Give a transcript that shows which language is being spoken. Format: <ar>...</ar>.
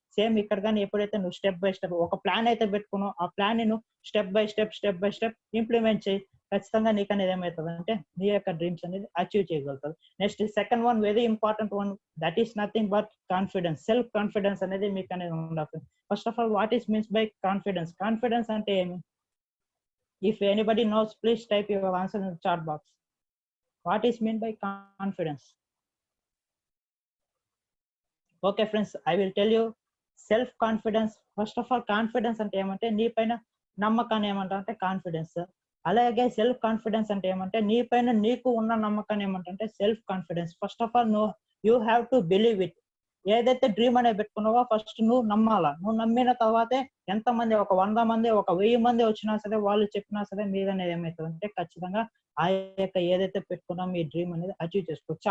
<te>Same ఇక్కడ కానీ ఎప్పుడైతే నువ్వు స్టెప్ బై స్టెప్ ఒక ప్లాన్ అయితే పెట్టుకున్నావు, ఆ ప్లాన్ ని నువ్వు స్టెప్ బై స్టెప్ ఇంప్లిమెంట్ చేయి, ఖచ్చితంగా నీకు అనేది ఏమవుతుంది అంటే నీ యొక్క డ్రీమ్స్ అనేది అచీవ్ చేయగలుగుతారు.</te> <en>Next second one, very important one, that is nothing but confidence. Self confidence</en> <te>అనేది మీకు అనేది ఉండాలి.</te> <en>First of all, what is means by confidence?</en> <te>Confidence అంటే ఏమి?</te> <en>If anybody knows, please type your answer in the chat box. What is meant by confidence? Okay friends, I will tell you. Self confidence, first of all, confidence</en> <te>ante emante nee paina nammakaన్ని ఏమంటారంటే confidence. అలాగే self confidence అంటే ఏమంటే నీ పైన నీకు ఉన్న నమ్మకాన్ని ఏమంటే self confidence.</te> <en>First of all you have to believe it.</en> <te>ఏదైతే డ్రీమ్ అనేది పెట్టుకున్నావో ఫస్ట్ నువ్వు నమ్మాలా. నువ్వు నమ్మిన తర్వాతే ఎంతమంది, ఒక 100 మంది, ఒక 1000 మంది వచ్చినా సరే, వాళ్ళు చెప్పినా సరే, మీరు అనేది ఏమవుతుంది అంటే ఖచ్చితంగా ఆ యొక్క ఏదైతే పెట్టుకున్నా మీ డ్రీమ్ అనేది అచీవ్ చేసుకోవచ్చు.</te>